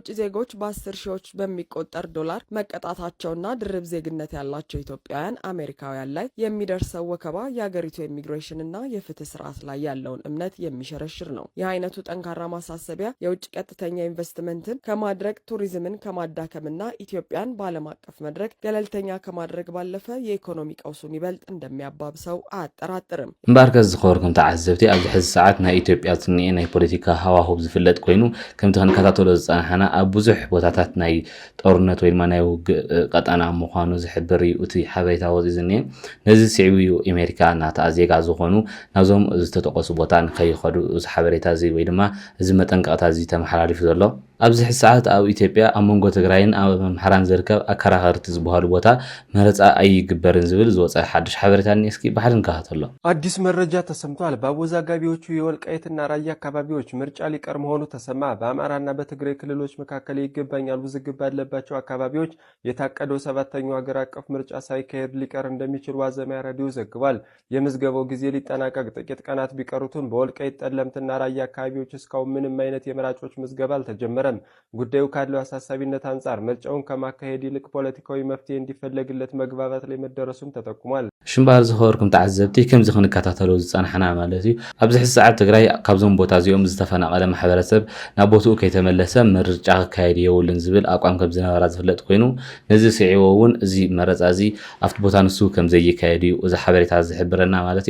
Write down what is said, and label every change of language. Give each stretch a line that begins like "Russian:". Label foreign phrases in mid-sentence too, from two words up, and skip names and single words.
Amharic: ዜጎች በ10 ሺዎች በሚቆጠር ዶላር መቀጣታቸውና ድርብ ዜግነት ያላቸው ኢትዮጵያውያን አሜሪካውያን ላይ የሚደርሰው ወከባ የሀገሪቱ ኢሚግሬሽንና የፍትህ ስርዓት ላይ ያለውን እምነት የሚሸረሽር ነው። ይህ አይነቱ ጠንካራ ማሳሰቢያ የውጭ ቀጥተኛ ኢንቨስትመንትን ከማድረግ ቱሪዝምን ከማዳከምና ኢትዮጵያን በዓለም አቀፍ መድረክ ገለልተኛ ከማድረግ ባለፈ የኢኮኖሚ ቀውሱን ይበልጥ እንደሚያባብሰው አያጠራጥርም።
Tigrinya: እምበር ከዝኸበርኩም ተዓዘብቲ ኣብዚ ሕዚ ሰዓት ናይ ኢትዮጵያ ዝኒአ ናይ ፖለቲካ ሃዋህው ዝፍለጥ ኮይኑ ከምቲ ክንከታተሎ ዝፀናሕና ኣብ ብዙሕ ቦታታት ናይ ጦርነት ወይ ድማ ናይ ውግእ ቀጠና ምዃኑ ዝሕብር እዩ እቲ ሓበሬታ ወፂኡ ዝኒአ። ነዚ ስዒቡ እዩ ኣሜሪካ ናታ ዜጋ ዝኾኑ ናብዞም ዝተጠቀሱ ቦታ ንኸይኸዱ እዚ ሓበሬታ እዚ ወይ ድማ እዚ መጠንቀቕታ እዚ ተመሓላሊፉ ዘሎ። ኣብዚ ሕዚ ሰዓት ኣብ ኢትዮጵያ ኣብ መንጎ ትግራይን ኣብ ኣምሓራን ዝርከብ ኣከራኸርቲ ዝበሃሉ ቦታ መረፃ ኣይግበርን ዝብል ዝወፀ ሓድሽ ሓበሬታ እስኪ ባሕር ንከታተሎ።
Amharic: አዲስ መረጃ ተሰምቷል። በአወዛጋቢዎቹ የወልቃይትና ራያ አካባቢዎች ምርጫ ሊቀር መሆኑ ተሰማ። በአማራና በትግራይ ክልሎች መካከል ይገባኛል ውዝግብ ባለባቸው አካባቢዎች የታቀደው 7ኛው ሀገር አቀፍ ምርጫ ሳይካሄድ ሊቀር እንደሚችል ዋዜማ ራዲዮ ዘግቧል። የምዝገባው ጊዜ ሊጠናቀቅ ጥቂት ቀናት ቢቀሩትም በወልቃይት ጠለምትና ራያ አካባቢዎች እስካሁን ምንም አይነት የመራጮች ምዝገባ አልተጀመረም። ጉዳዩ ካለው አሳሳቢነት አንጻር ምርጫውን ከማካሄድ ይልቅ ፖለቲካዊ መፍትሄ እንዲፈለግለት መግባባት ላይ መደረሱም ተጠቁሟል።
Tigrinya: ሽምባር ዝኸበርኩም ተዓዘብቲ ከምዚ ክንከታተሎ ዝፀናሕና ማለት እዩ። ኣብዚ ሕዚ ሰዓት ትግራይ ካብዞም ቦታ እዚኦም ዝተፈናቐለ ማሕበረሰብ ናብ ቦትኡ ከይተመለሰ ምርጫ ክካየድ የብሉን ዝብል ኣቋም ከም ዝነበራ ዝፍለጥ ኮይኑ ነዚ ስዒቦ እውን እዚ መረፃ እዚ ኣብቲ ቦታ ንሱ ከም ዘይካየድ እዩ እዚ ሓበሬታ ዝሕብረና ማለት እዩ።